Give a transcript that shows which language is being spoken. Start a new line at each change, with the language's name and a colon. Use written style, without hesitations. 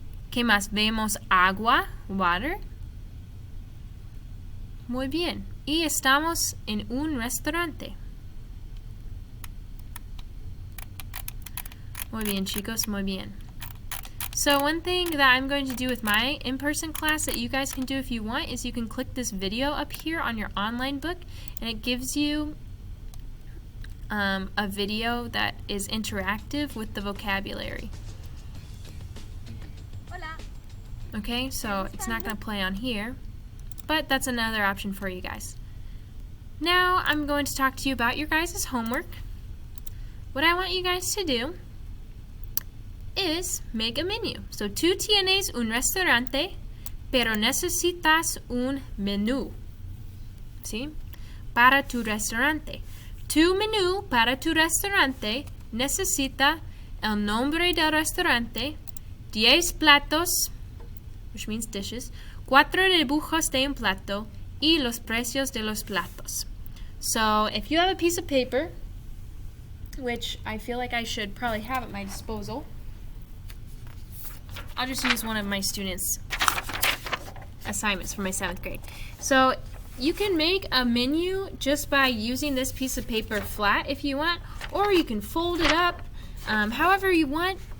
Spanish: ¿Qué más? Vemos agua, water. Muy bien. Y estamos en un restaurante. Muy bien, chicos, muy bien.
English: So one thing that I'm going to do with my in-person class that you guys can do if you want is you can click this video up here on your online book, and it gives you a video that is interactive with the vocabulary.
Spanish: Hola.
English: Okay, so it's not going to play on here, but that's another option for you guys. Now I'm going to talk to you about your guys' homework. What I want you guys to do is make a menu.
Spanish: So tú tienes un restaurante, pero necesitas un menú. ¿Sí? Para tu restaurante. Tu menú para tu restaurante necesita el nombre del restaurante, 10 platos,
English: which means dishes,
Spanish: 4 dibujos de un plato, y los precios de los platos.
English: So if you have a piece of paper, which I feel like I should probably have at my disposal, I'll just use one of my students' assignments for my 7th grade. So you can make a menu just by using this piece of paper flat if you want, or you can fold it up however you want.